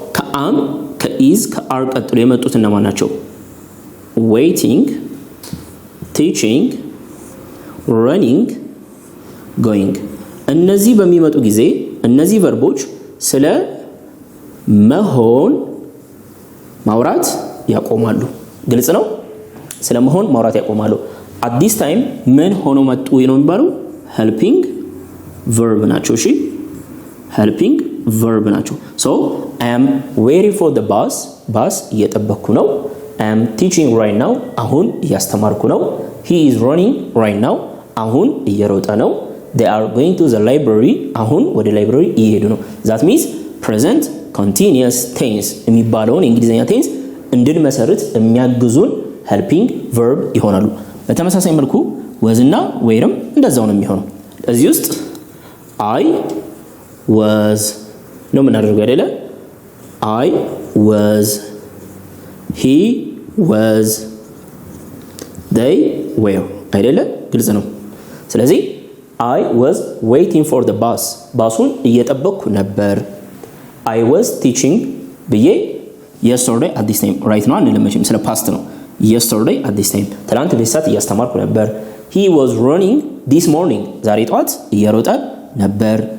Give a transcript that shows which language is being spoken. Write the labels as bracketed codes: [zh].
[am] ከአም ከኢዝ ከአር ቀጥሎ የመጡት እነማን ናቸው? ዌይቲንግ፣ ቲቺንግ፣ ረኒንግ፣ ጎይንግ። እነዚህ በሚመጡ ጊዜ እነዚህ ቨርቦች ስለ መሆን ማውራት ያቆማሉ። ግልጽ ነው? ስለ መሆን ማውራት ያቆማሉ። [en] at this time [am] ምን ሆኖ መጡ ነው የሚባለው? [en] helping verb [am] ናቸው። እሺ [en] helping verb ናቸው። so I am waiting for the bus [am] እየጠበቅኩ ነው። [en] I am teaching right now [am] አሁን እያስተማርኩ ነው። [en] he is running right now [am] አሁን እየሮጠ ነው። [en] they are going to the library [am] አሁን ወደ ላይብረሪ እየሄዱ ነው። [en] that means present continuous tense [am] የሚባለውን የእንግሊዘኛ ቴንስ እንድንመሰርት የሚያግዙን helping verb ይሆናሉ። በተመሳሳይ መልኩ ወዝና ወይርም እንደዛው ነው የሚሆነው። እዚህ ውስጥ [en] I was [am] ነው የምናደርገው አይደለ? [en] I was, he was, they were አይደለ? [am] ግልጽ ነው። ስለዚህ [en] I was waiting for the bus [am] ባሱን እየጠበቅኩ ነበር። [en] I was teaching [am] ብዬ [en] yesterday at this time right now [am] አንልመችም፣ ስለ ፓስት ነው። [en] yesterday at this time [am] ትላንት በዚህ ሰዓት እያስተማርኩ ነበር። [en] he was running this morning [am] ዛሬ ጠዋት እየሮጠ ነበር።